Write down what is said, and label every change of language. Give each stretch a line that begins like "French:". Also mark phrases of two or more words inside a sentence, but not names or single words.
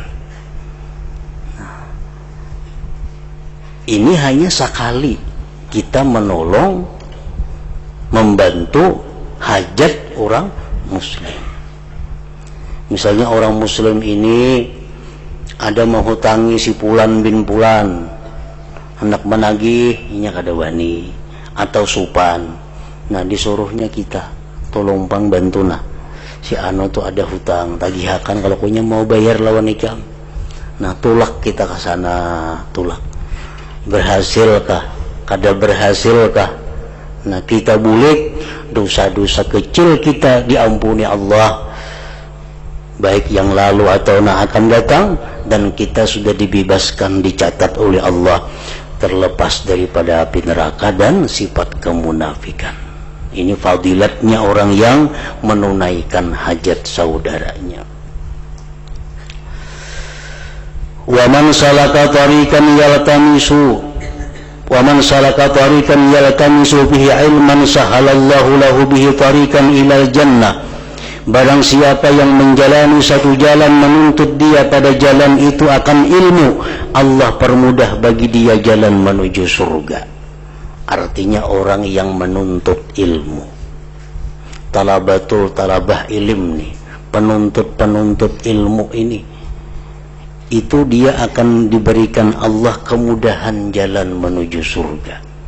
Indonesian: Nah, ini hanya sekali kita menolong, membantu hajat orang muslim.
Banjar: Misalnya orang muslim ini ada menghutangi si Pulan bin Pulan, hendak menagih, inya kada wani atau supan. Nah, disuruhnya kita tolong pang bantu nah si Ano tuh ada hutang, tagihakan kalau punya mau bayar lawan Ikam. Nah, tulak kita ke sana, tulak. Berhasilkah? Kada berhasilkah? Nah, kita bulik, dosa-dosa kecil kita diampuni Allah,
Indonesian: baik yang lalu atau yang akan datang, dan kita sudah dibebaskan, dicatat oleh Allah terlepas daripada api neraka dan sifat kemunafikan. Ini fadilatnya orang yang menunaikan hajat saudaranya.
Arabic: ومن سلك طريقا يلتمس وَمَنْ سَلَكَ طَرِيقًا يَلْتَمِسُ بِهِ عِلْمًا سَهَلَ اللَّهُ لَهُ بِهِ طَرِيقًا إِلَى الْجَنَّةِ.
Indonesian: Barang siapa yang menjalani satu jalan, menuntut dia pada jalan itu akan ilmu, Allah permudah bagi dia jalan menuju surga. Artinya orang yang menuntut ilmu,
Arabic: طلبة طلبة علم
Indonesian: nih, penuntut ilmu ini, itu dia akan diberikan Allah kemudahan jalan menuju surga.